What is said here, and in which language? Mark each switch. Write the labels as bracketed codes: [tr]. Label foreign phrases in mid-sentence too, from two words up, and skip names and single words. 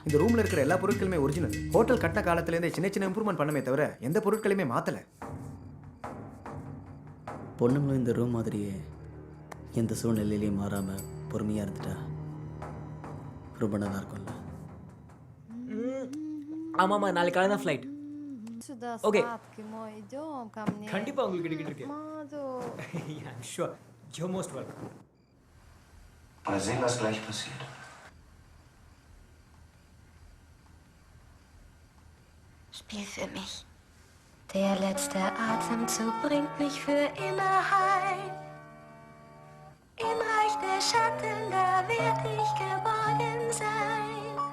[ta] இந்த ரூமில் இருக்கிற எல்லா பொருட்களுமே ஒரிஜினல். ஹோட்டல் கட்டின காலத்துலேருந்தே சின்ன சின்ன இம்ப்ரூவ்மெண்ட் பண்ணமே தவிர எந்த பொருட்களையுமே மாற்றலை. பொண்ணுங்களும் இந்த ரூம் மாதிரியே எந்த சூழ்நிலையிலையும் மாறாமல் பொறுமையாக இருந்துட்டா ரொம்ப நல்லா இருக்கும்ல. ஆமாம்மா, நாளைக்கு காலை தான் ஃப்ளைட். [ru] Сюда Окей. сладкий мой, идем ко мне. [ta] கண்டிப்பா உங்களுக்கு கிடைக்கிட்டு இருக்கு. Маду. [en] Yeah, I'm sure. You're most welcome. [de] Mal sehen, was gleich passiert. Spiel für mich. Der letzte Atemzug bringt mich für immer heim. Im Reich der Schatten, da werd ich geborgen sein.